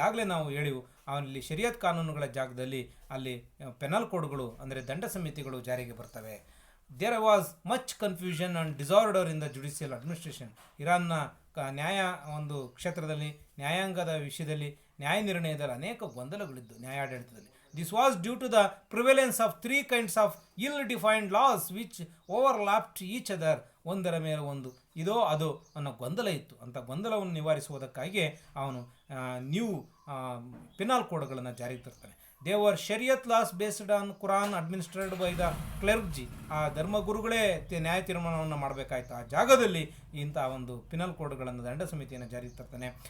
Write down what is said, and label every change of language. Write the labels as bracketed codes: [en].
[kn] ಈಗಾಗಲೇ ನಾವು ಹೇಳಿವು, ಅವನಲ್ಲಿ ಶರಿಯತ್ ಕಾನೂನುಗಳ ಜಾಗದಲ್ಲಿ ಅಲ್ಲಿ ಪೆನಲ್ ಕೋಡ್ಗಳು ಅಂದರೆ ದಂಡ ಸಮಿತಿಗಳು ಜಾರಿಗೆ ಬರ್ತವೆ. [en] There was much confusion and disorder in the judicial administration. [kn] ಇರಾನ್ನ ನ್ಯಾಯ ಒಂದು ಕ್ಷೇತ್ರದಲ್ಲಿ, ನ್ಯಾಯಾಂಗದ ವಿಷಯದಲ್ಲಿ, ನ್ಯಾಯ ನಿರ್ಣಯದಲ್ಲಿ ಅನೇಕ ಗೊಂದಲಗಳಿದ್ದು ನ್ಯಾಯಾಡಳಿತದಲ್ಲಿ. [en] This was due to the prevalence of 3 kinds of ill-defined laws which overlapped each other. [kn] ಒಂದರ ಮೇಲೆ ಒಂದು, ಇದೋ ಅದೋ ಅನ್ನೋ ಗೊಂದಲ ಇತ್ತು. ಅಂಥ ಗೊಂದಲವನ್ನು ನಿವಾರಿಸುವುದಕ್ಕಾಗಿ ಅವನು ನ್ಯೂ ಪೆನಲ್ ಕೋಡ್ಗಳನ್ನು ಜಾರಿಗೆ ತರ್ತಾನೆ. [en] There were shariat laws based on Quran administered by the clergy. [kn] ಆ ಧರ್ಮಗುರುಗಳೇ ನ್ಯಾಯ ತೀರ್ಮಾನವನ್ನು ಮಾಡಬೇಕಾಯ್ತು. ಆ ಜಾಗದಲ್ಲಿ ಇಂಥ ಒಂದು ಪಿನಲ್ ಕೋಡ್ಗಳನ್ನು, ದಂಡ ಸಮಿತಿಯನ್ನು ಜಾರಿಗೆ ತರ್ತಾನೆ.